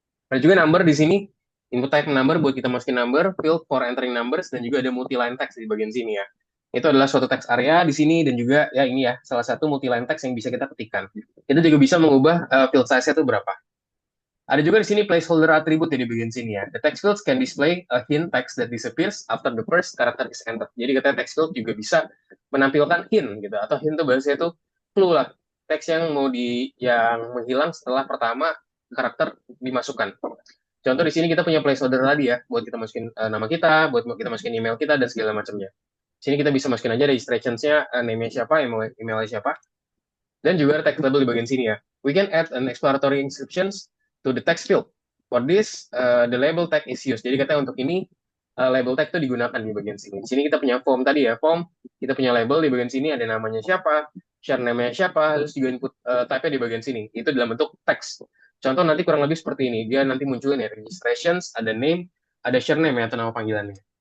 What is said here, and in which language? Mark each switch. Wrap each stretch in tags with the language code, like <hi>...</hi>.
<id>Ada juga number di sini, input type number buat kita masukin number,</id> <en>field for entering numbers,</en> <id>dan juga ada multi-line text di bagian sini ya. Itu adalah suatu text area di sini, dan juga ya ini ya, salah satu multi-line text yang bisa kita ketikkan. Itu juga bisa mengubah field size-nya itu berapa. Ada juga di sini placeholder attribute di bagian sini ya.</id> <en>The text fields can display a hint text that disappears after the first character is entered.</en> <id>Jadi katanya text field juga bisa menampilkan hint gitu, atau hint itu bahasanya itu clue lah. Teks yang mau yang menghilang setelah pertama karakter dimasukkan. Contoh di sini kita punya placeholder tadi ya, buat kita masukin nama kita, buat kita masukin email kita dan segala macamnya. Sini kita bisa masukin aja registrations-nya, name-nya siapa, email-nya siapa, dan juga ada text label di bagian sini ya.</id> <en>We can add an exploratory inscriptions to the text field. For this, the label tag is used.</en> <id>Jadi katanya untuk ini label tag itu digunakan di bagian sini. Di sini kita punya form tadi ya, form, kita punya label di bagian sini ada namanya siapa, share name-nya siapa, terus juga input type-nya di bagian sini. Itu dalam bentuk teks. Contoh nanti kurang lebih seperti ini. Dia nanti munculin ya registrations, ada name, ada share name ya atau nama panggilannya.</id>